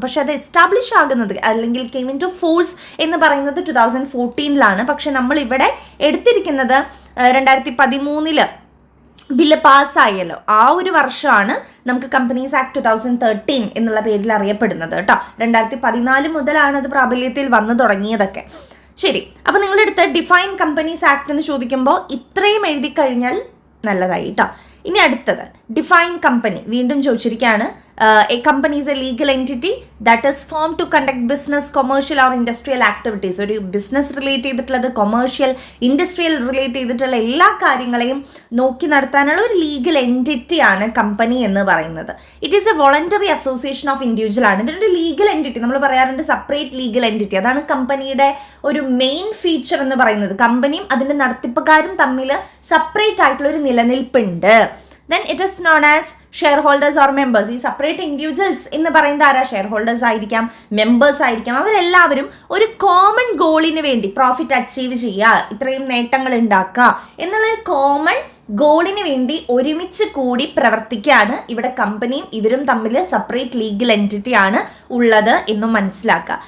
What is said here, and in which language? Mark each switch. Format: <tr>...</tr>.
<ml>പക്ഷെ അത് എസ്റ്റാബ്ലിഷ് ആകുന്നത് അല്ലെങ്കിൽ</ml> <en>came into force</en> <ml>എന്ന് പറയുന്നത് 2014 പക്ഷെ നമ്മൾ ഇവിടെ എടുത്തിരിക്കുന്നത് 2013 ബില്ല് പാസ്സായല്ലോ, ആ ഒരു വർഷമാണ് നമുക്ക് കമ്പനീസ് ആക്ട് 2013 എന്നുള്ള പേരിൽ അറിയപ്പെടുന്നത് കേട്ടോ. 2014 മുതലാണ് അത് പ്രാബല്യത്തിൽ വന്നു തുടങ്ങിയതൊക്കെ. ശരി, അപ്പോൾ നിങ്ങളെടുത്ത് ഡിഫൈൻ കമ്പനീസ് ആക്ട് എന്ന് ചോദിക്കുമ്പോൾ ഇത്രയും എഴുതി കഴിഞ്ഞാൽ നല്ലതായി കേട്ടോ. ഇനി അടുത്തത് ഡിഫൈൻ കമ്പനി, വീണ്ടും ചോദിച്ചിരിക്കുകയാണ്.</ml> <en>A company is a legal entity that is formed to conduct business, commercial or industrial activities.</en> <ml>ഒരു ബിസിനസ് റിലേറ്റ് ചെയ്തിട്ടുള്ളത്, കൊമേഴ്ഷ്യൽ, ഇൻഡസ്ട്രിയൽ റിലേറ്റ് ചെയ്തിട്ടുള്ള എല്ലാ കാര്യങ്ങളെയും നോക്കി നടത്താനുള്ള ഒരു ലീഗൽ എൻറ്റിറ്റി ആണ് കമ്പനി എന്ന് പറയുന്നത്.</ml> <en>it is a voluntary association of individual</en> <ml>ആണ്. ഇതിനൊരു ലീഗൽ എൻറ്റിറ്റി, നമ്മൾ പറയാറുണ്ട് സെപ്പറേറ്റ് ലീഗൽ എൻറ്റിറ്റി, അതാണ് കമ്പനിയുടെ ഒരു മെയിൻ ഫീച്ചർ എന്ന് പറയുന്നത്. കമ്പനിയും അതിൻ്റെ നടത്തിപ്പുകാരും തമ്മിൽ സെപ്പറേറ്റ് ആയിട്ടുള്ള ഒരു നിലനിൽപ്പുണ്ട്.</ml> <en>Then it is known as shareholders or members.</en> <ml>ഈ സെപ്പറേറ്റ് ഇൻഡിവിജ്വൽസ് എന്ന് പറയുന്നത് ആരാ? ഷെയർ ഹോൾഡേഴ്സ് ആയിരിക്കാം, മെമ്പേഴ്സ് ആയിരിക്കാം. അവരെല്ലാവരും ഒരു കോമൺ ഗോളിന് വേണ്ടി പ്രോഫിറ്റ് അച്ചീവ് ചെയ്യുക, ഇത്രയും നേട്ടങ്ങൾ ഉണ്ടാക്കുക എന്നുള്ള ഒരു കോമൺ ഗോളിന് വേണ്ടി ഒരുമിച്ച് കൂടി പ്രവർത്തിക്കുകയാണ്. ഇവിടെ കമ്പനിയും ഇവരും തമ്മിൽ സെപ്പറേറ്റ് ലീഗൽ എൻറ്റിറ്റി ആണ് ഉള്ളത് എന്നും മനസ്സിലാക്കുക.</ml>